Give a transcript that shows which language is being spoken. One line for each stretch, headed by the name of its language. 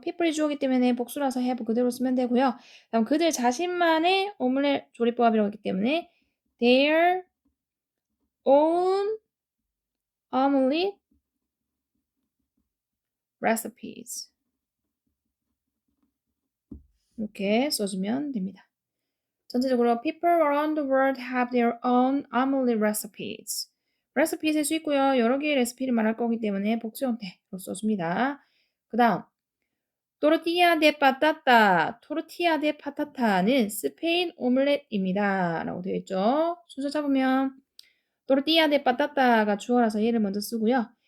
Korean: people이 주어기 때문에 복수라서 have 그대로 쓰면 되고요. 다음 그들 자신만의 오믈렛 조리법이라고 했기 때문에
English: their own omelet recipes
Korean: 이렇게 써주면 됩니다. 전체적으로
English: people around the world have their own omelet recipes.
Korean: 레시피 쓸 수 있고요. 여러 개의 레시피를 말할 거기 때문에 복수 형태로 써줍니다. 그 다음 토르티아 데 파타타, 토르티아 데 파타타는 스페인 오믈렛입니다. 라고 되어 있죠. 순서 잡으면 토르티아 데 파타타가 주어라서 얘를 먼저 쓰고요.